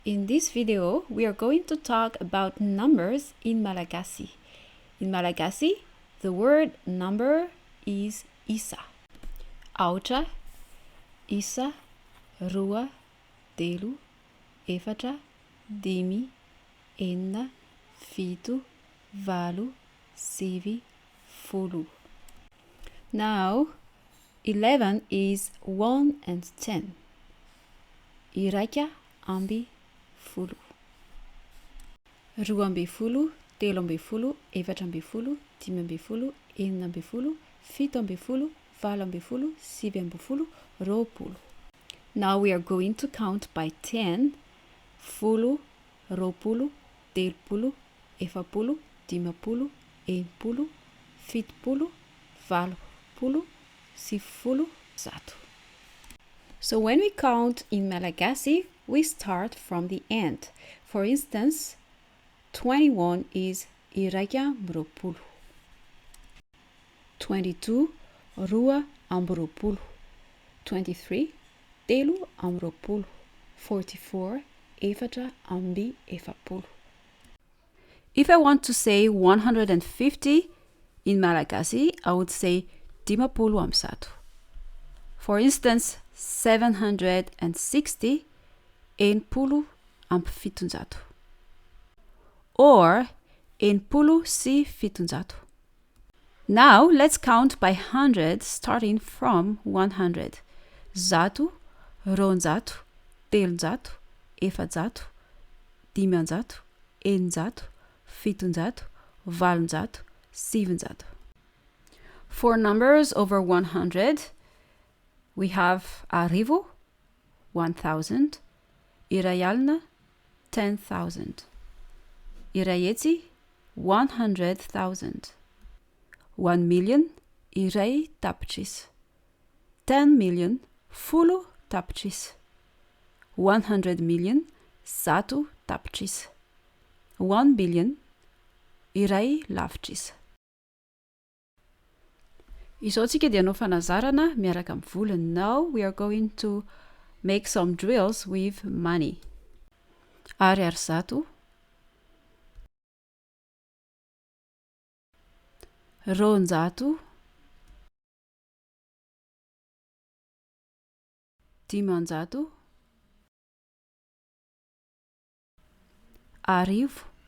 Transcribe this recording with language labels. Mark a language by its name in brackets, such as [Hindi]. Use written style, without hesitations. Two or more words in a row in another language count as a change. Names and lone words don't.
[English] In this video, we are going to talk about numbers in Malagasy. In Malagasy, the word number is isa. [Malagasy] Aotra, isa, roa, telo, efatra, dimy, enina, fito, valo, sivy, folo. [English] Now, 11 is 1 and 10. [Malagasy] Iraika amby folo. Roa amby folo, telo amby folo, efatra amby folo, dimy amby folo, enina amby folo, fito amby folo, valo amby folo, sivy amby folo, roapolo. [English] Now we are going to count by 10. [Malagasy] Folo, roapolo, telopolo, efapolo, dimapolo, enipolo, fitopolo, valopolo, sivifolo, zato. [English] So when we count in Malagasy, we start from the end. For instance, 21 is [Malagasy] iraika amby roapolo. 22, roa amby roapolo. 23, telo amby roapolo. 44, efatra amby efapolo. [English] If I want to say 150 in Malagasy, I would say [Malagasy] dimapolo amby zato. [English] For instance, [Malagasy] 760, enipolo amby fitonjato. Or enipolo sy fitonjato. [English] Now let's count by hundreds starting from 100. [Malagasy] Zato, roanjato, telonjato, efajato, dimanjato, eninjato, fitonjato, valonjato, sivinjato. [English] For numbers over 100, we have arivo, 1,000, [Malagasy] iray alina, [English] 10,000, [Malagasy] iray hetsy, [English] 100,000, 1 million, [Malagasy] iray tapitrisa, [English] 10 million, [Malagasy] folo tapitrisa, [English] 100 million, [Malagasy] zato tapitrisa, [English] 1 billion, [Malagasy] iray lavitrisa. Izao tsika dia hanao fanazarana miaraka amin'ny volana. [English] Now we are going to make some drills with money. [Malagasy] Ariary zato, roanjato, dimanjato, arivo,